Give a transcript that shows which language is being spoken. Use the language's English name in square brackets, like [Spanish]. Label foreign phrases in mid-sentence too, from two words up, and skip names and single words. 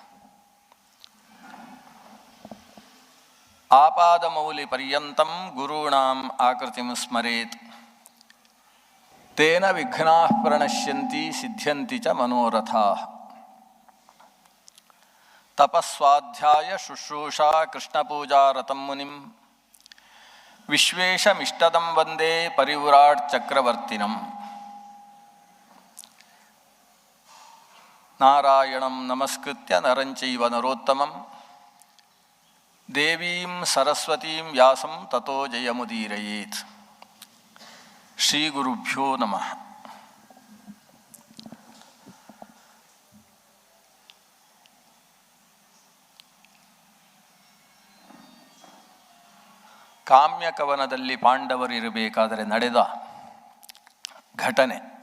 [Sanskrit] आपादमौलि पर्यन्तं गुरुणां आकृतिं स्मरेत् तेन विघ्नाः प्रणश्यन्ति सिद्ध्यन्ति च मनोरथाः. तपस्वाध्याय शुश्रूषा कृष्णपूजारतं मुनिं विश्वेशमिष्टदं वन्दे परिव्राट् चक्रवर्तिनं. नारायणं नमस्कृत्य नरंचैव नरोत्तमं देवीं सरस्वतीं व्यासं ततो जयमुदीरयेत्. श्री गुरुभ्यो नमः. [Kannada] ಕಾಮ್ಯಕವನದಲ್ಲಿ ಪಾಂಡವರಿರಬೇಕಾದರೆ ನಡೆದ ಘಟನೆ.